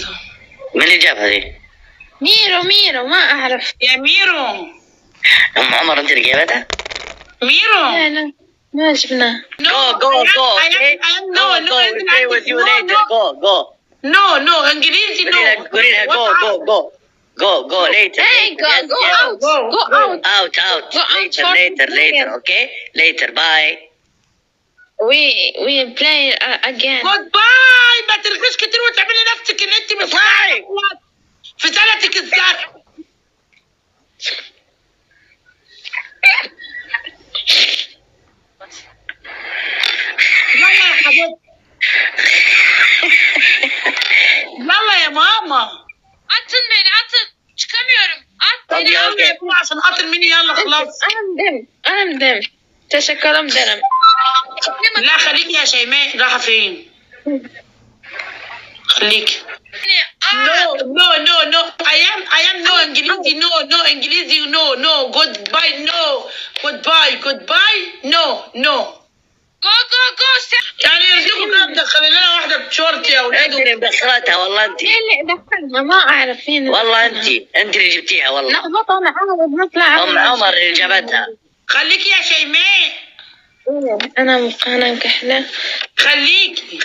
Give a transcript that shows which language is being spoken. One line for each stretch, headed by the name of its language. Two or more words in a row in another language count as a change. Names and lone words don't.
Arabic: مين اللي جابها دي؟ ميرو ما اعرف. يا ميرو. ام عمر انت اللي جابتها؟ ميرو لا ما جبناه. نو انجليزي نو. قولي لها
English: go later. Hey, go out. out later. Okay, later. Bye. We play again. good bye.
Arabic: ما ترغيش كتير وتعملي نفسك ان انت مش في سنتك الزرع. يلا يا حبيبتي يلا يا ماما.
Turkish: Atın beni atın. Çıkamıyorum. At beni.
Arabic: يلا يا ابوي عشان خاطر مين. يلا خلاص. أنا مدم. تشكر مدرم. لا خليكي يا شيماء. رايحة فين؟ خليكي.
English: No. I am no انجليزي. No انجليزي. No goodbye. No. Go.
Arabic: يعني يرزقوا كده تدخلي لنا واحدة بشورت يا ولاد. انت اللي مدخلتها والله انت. اللي دخلنا ما أعرف فين. والله انت اللي جبتيها والله. لخبطة أنا عارف نطلع. ام عمر اللي جابتها. خليكي يا شيماء. أنا مكحلة. خليكي.